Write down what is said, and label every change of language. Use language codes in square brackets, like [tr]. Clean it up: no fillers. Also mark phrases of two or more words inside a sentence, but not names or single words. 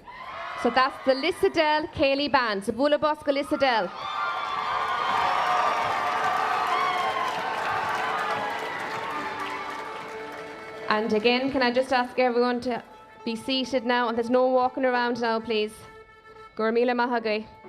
[en] So that's the Lissadell Céilí Band. So Bhunscoil Lissadell. And again, can I just ask everyone to be seated now, and there's no walking around now, please. [ga] Gurmila Mahagay.